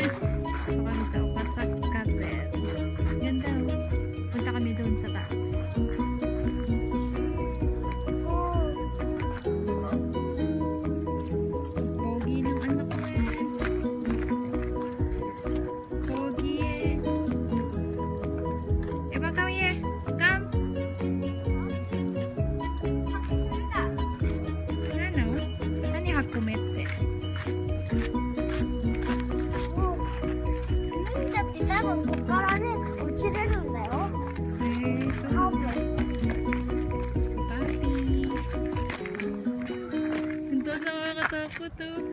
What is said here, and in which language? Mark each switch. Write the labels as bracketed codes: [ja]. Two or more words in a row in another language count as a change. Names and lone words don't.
[tl] Kami sa Okasakikas. Ganda. Punta kami doon sa taas. Pogi ng anak ko eh. Pogi eh. [en] Eba, come here. Come. [tl] Ano? Ano yung hakumete? [ja] ちゃって多分ここからね落ちれるんだよ。そう。Papi. [tl] Ito sa nakakatakot to.